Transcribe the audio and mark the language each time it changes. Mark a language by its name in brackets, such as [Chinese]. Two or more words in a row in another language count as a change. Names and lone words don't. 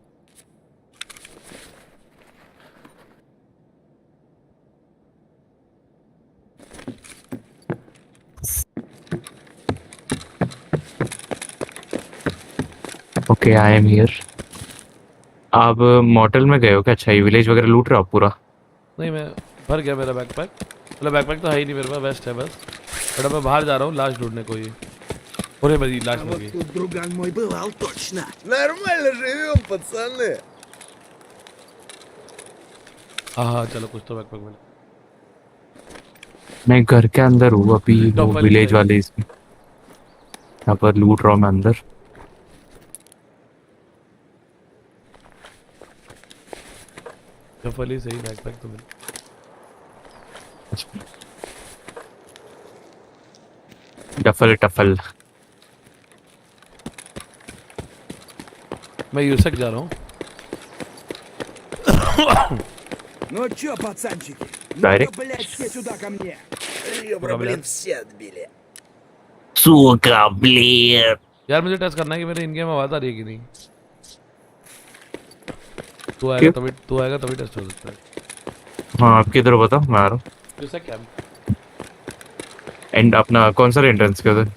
[English] OK I am here. [Hindi] आप मॉडल में गए हो क्या? अच्छा ये विलेज वगैरह लूट रहे हो आप पूरा? नहीं मैं भर गया मेरा बैकपैक, मतलब बैकपैक तो है ही नहीं मेरे पास, वेस्ट है बस। बट अब मैं बाहर जा रहा हूँ लाश ढूंढने को। ये अरे भाई लाश मिल गई। [Russian] Тут друган мой бывал точно. Нормально живем, пацаны. [Hindi] हाँ चलो कुछ तो बैकपैक मिला। मैं घर के अंदर हूँ अभी, वो डबल विलेज है। वाले इसमें यहाँ पर लूट रहा हूँ मैं अंदर। डबल ही सही, बैकपैक तो मिला। टफल टफल। मैं यूसक जा रहा हूँ। [Russian] Ну чё, пацанчики? Дарик? Ну-ка, блядь, все сюда ко мне. Ребра, блин, все отбили. сука блядь. [Hindi] यार मुझे टेस्ट करना है कि मेरे [English] in game [Hindi] आवाज आ रही है कि नहीं। तू आएगा तभी टेस्ट हो सकता है। हाँ आप किधर हो बताओ, मैं आ रहा हूँ। यूसक क्या? एंड अपना कौन सा एंट्रेंस के उधर?